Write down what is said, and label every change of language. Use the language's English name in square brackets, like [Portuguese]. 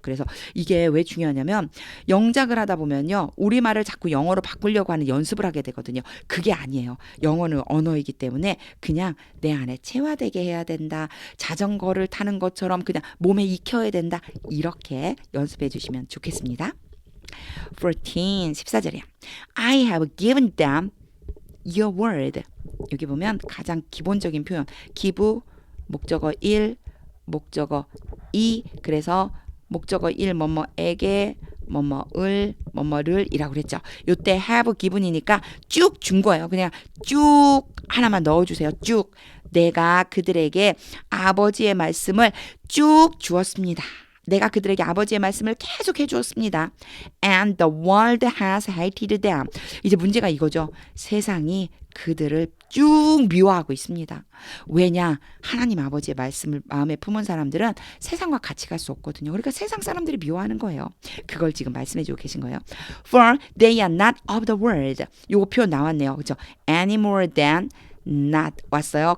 [Korean] 그래서 이게 왜 중요하냐면 영작을 하다 보면요. 우리말을 자꾸 영어로 바꾸려고 하는 연습을 하게 되거든요. 그게 아니에요. 영어는 언어이기 때문에 그냥 내 안에 체화되게 해야 된다. 자전거를 타는 것처럼 그냥 몸에 익혀야 된다. 이렇게 연습해 주시면 좋겠습니다. 14, 14절이야. [English] I have given them your word. [Korean] 여기 보면 가장 기본적인 표현. give, 목적어 1, 목적어 2. 그래서 목적어 1 뭐뭐에게 뭐뭐을 뭐뭐를 이라고 그랬죠. 요때 have given이니까 쭉 준 거예요. 그냥 쭉 하나만 넣어주세요. 쭉. 내가 그들에게 아버지의 말씀을 쭉 주었습니다. 내가 그들에게 아버지의 말씀을 계속 해주었습니다. [English] And the world has hated them. [Korean] 이제 문제가 이거죠. 세상이 그들을 쭉 미워하고 있습니다. 왜냐? 하나님 아버지의 말씀을 마음에 품은 사람들은 세상과 같이 갈 수 없거든요. 그러니까 세상 사람들이 미워하는 거예요. 그걸 지금 말씀해주고 계신 거예요. [English] For they are not of the world. [Korean] 요거 표현 나왔네요. 그렇죠? [English] Any more than not [Korean] 왔어요.